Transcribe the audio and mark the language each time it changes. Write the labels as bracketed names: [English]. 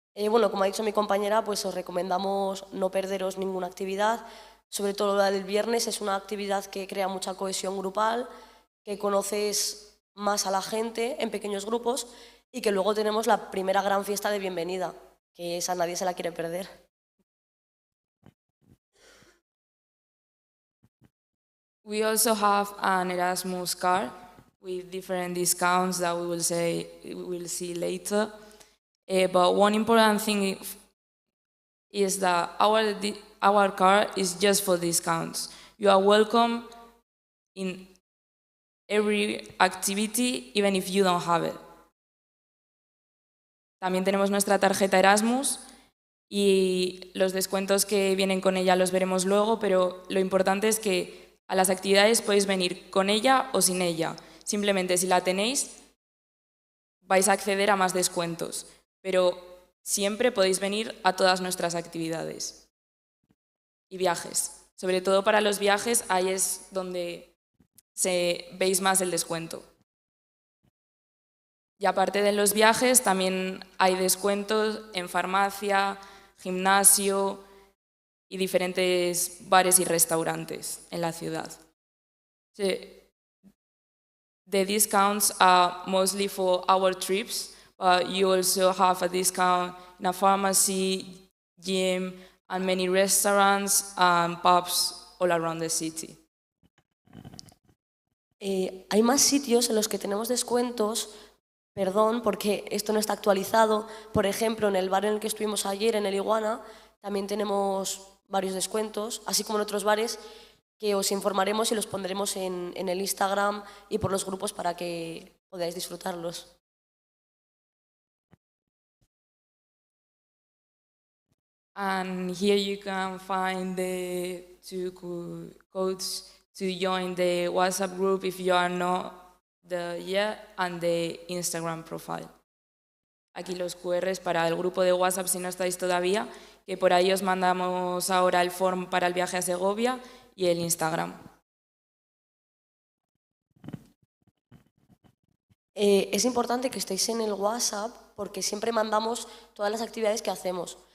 [Spanish] Bueno, como ha dicho mi compañera, pues os recomendamos no perderos ninguna actividad, sobre todo la del viernes. Es una actividad que crea mucha cohesión grupal, que conoces más a la gente en pequeños grupos y que luego tenemos la primera gran fiesta de bienvenida, que esa nadie se la quiere perder. [English] We also have an Erasmus card with different discounts that we will see later. But one important thing is that our card is just for discounts. You are welcome in every activity, even if you don't have it. [Spanish] También tenemos nuestra tarjeta Erasmus y los descuentos que vienen con ella los veremos luego, pero lo importante es que a las actividades podéis venir con ella o sin ella. Simplemente si la tenéis vais a acceder a más descuentos, pero siempre podéis venir a todas nuestras actividades y viajes. Sobre todo para los viajes, ahí es donde veis más el descuento. Y aparte de los viajes, también hay descuentos en farmacia, gimnasio y diferentes bares y restaurantes en la ciudad. [English] The discounts are mostly for our trips, but you also have a discount in a pharmacy, gym, and many restaurants and pubs all around the city. [Spanish] Hay más sitios en los que tenemos descuentos, perdón, porque esto no está actualizado. Por ejemplo, en el bar en el que estuvimos ayer, en el Iguana, también tenemos varios descuentos, así como en otros bares que os informaremos y los pondremos en el Instagram y por los grupos para que podáis disfrutarlos. [English] And here you can find the 2 codes to join the WhatsApp group if you are not there yet, and the Instagram profile. [Spanish] Aquí los QRs para el grupo de WhatsApp si no estáis todavía, que por ahí os mandamos ahora el form para el viaje a Segovia y el Instagram. Es importante que estéis en el WhatsApp porque siempre mandamos todas las actividades que hacemos.